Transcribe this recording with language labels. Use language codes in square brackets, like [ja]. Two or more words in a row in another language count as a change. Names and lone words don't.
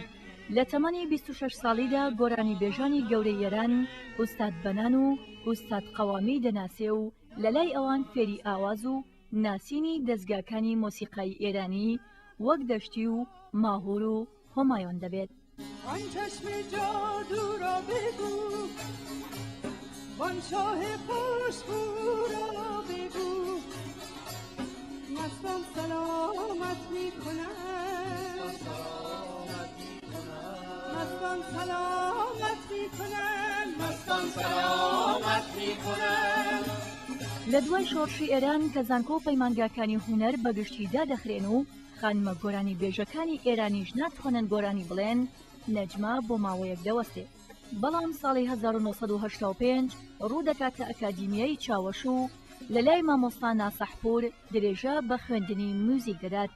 [ckb] لە تەمەنی 26 ساڵیدا گۆرانی بێژانی گەورەی ئێران ئوستاد بەنان و ئوستاد قەوامی دەناسێ و لە لای ئەوان فێری ئاواز و ناسینی دەستگاکانی مۆسیقای ئێرانی وەک دەشتی و ماهور و هۆمایۆن دەبێت. [fa] آن چشم جادو را بگو، وان شاه خوشبو را بگو، مستان سلامت می کنم، مستان سلامت می کنم، مستان سلامت می کنم. [ckb] لە دوای شۆڕشی ئێران کە زانکۆ و پەیمانگاکانی هونەر بەگشتیدا دەخرێن و خانمە گۆرانی بێژەکانی ئێرانیش ناتوانن گۆرانی بڵێن، نەجمە بۆ ماوەیەک دەوەستێ. بەڵام ساڵی 1985 ڕوو دەکاتە ئەکادیمیای چاوەش و لە لای مامۆستا ناسەحپور درێژە بە خوێندنی موزیک دەدات.